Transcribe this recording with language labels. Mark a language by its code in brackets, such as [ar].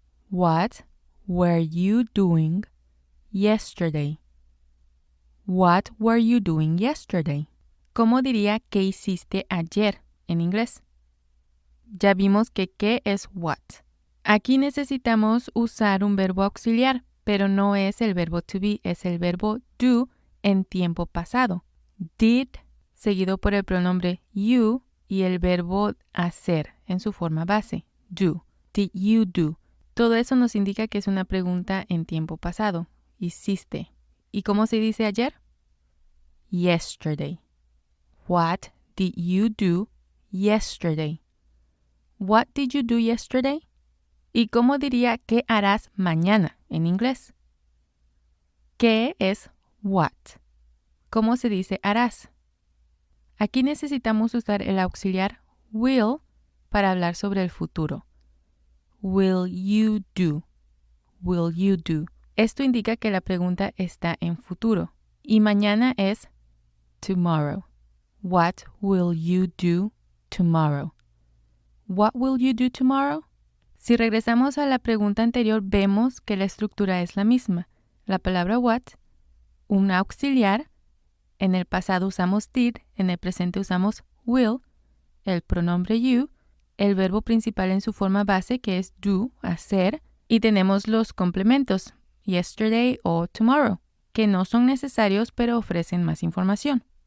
[en] What were you doing yesterday? What were you doing yesterday? [es] ¿Cómo diría qué hiciste ayer en inglés? Ya vimos que qué es [en] what. [es] Aquí necesitamos usar un verbo auxiliar, pero no es el verbo to be, es el verbo do en tiempo pasado. Did, seguido por el pronombre you y el verbo hacer en su forma base, do. [en] Did you do? [es] Todo eso nos indica que es una pregunta en tiempo pasado. Hiciste. ¿Y cómo se dice ayer? [en] Yesterday. What did you do yesterday? What did you do yesterday? [es] ¿Y cómo diría qué harás mañana en inglés? ¿Qué es [en] what? [es] ¿Cómo se dice harás? Aquí necesitamos usar el auxiliar will para hablar sobre el futuro. [en] Will you do? Will you do? [es] Esto indica que la pregunta está en futuro. Y mañana es [en] tomorrow. What will you do tomorrow? What will you do tomorrow? [es] Si regresamos a la pregunta anterior, vemos que la estructura es la misma. La palabra what, un auxiliar, en el pasado usamos did, en el presente usamos will, el pronombre you, el verbo principal en su forma base que es do, hacer, y tenemos los complementos, yesterday o tomorrow, que no son necesarios pero ofrecen más información.